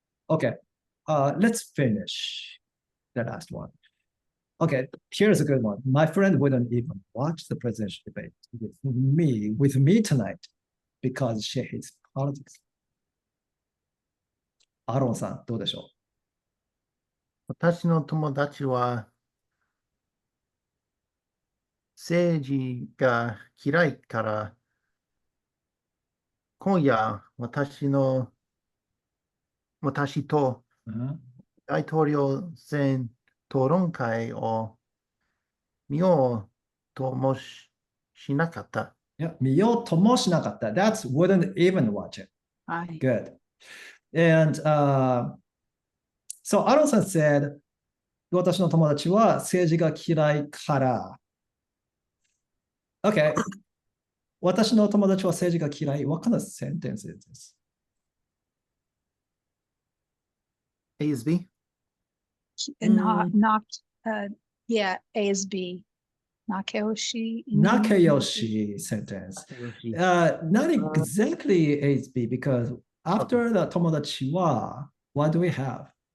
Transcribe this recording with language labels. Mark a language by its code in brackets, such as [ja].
[en] Okay, let's finish the last one. Okay, here's a good one. My friend wouldn't even watch the presidential debate with me tonight because she hates politics. [ja] アロンさん、どうでしょ私の友達は政治が嫌いから今夜私とう、大統領選討論会を見ようともしなかった。いや、見ようともしなかった. [en] That's wouldn't even watch it. Good. And so アロンさん said, [ja] 私の友達は政治が嫌いから。 [en] Okay. [ja] 私の友達は政治が嫌い。 [en] What kind of sentence is this? A is B? Not, yeah, A is B. Nakeyoshi. Nakeyoshi sentence. Not exactly A is B because after the 友達は, what do we have?